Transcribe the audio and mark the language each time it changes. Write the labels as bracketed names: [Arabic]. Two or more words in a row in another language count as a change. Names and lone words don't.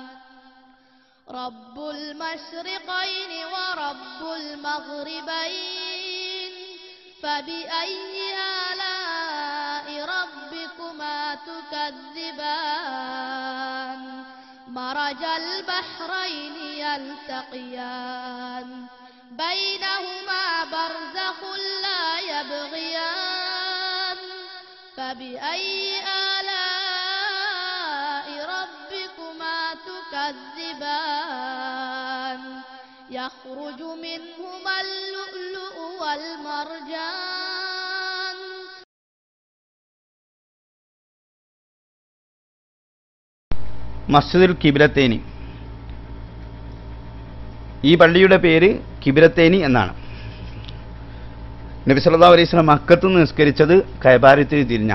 [Arabic] رب المشرقين ورب المغربين فبأي آلاء ربكما تكذبان مرج البحرين يلتقيان بينهما برزخ لا يبغيان فبأي آلاء ربكما تكذبان يخرج منهما اللؤلؤ والمرجان [Malayalam] മസ്ജിദുൽ കിബ്ലത്തൈനി. ഈ പള്ളിയുടെ പേര് കിബ്ലത്തൈനി എന്നാണ്. നബി [Arabic] صلى الله عليه وسلم [Malayalam] മക്കത്ത് നിന്ന് നിസ്കരിച്ചത് കഅബാരത്തിന് തിരിഞ്ഞ.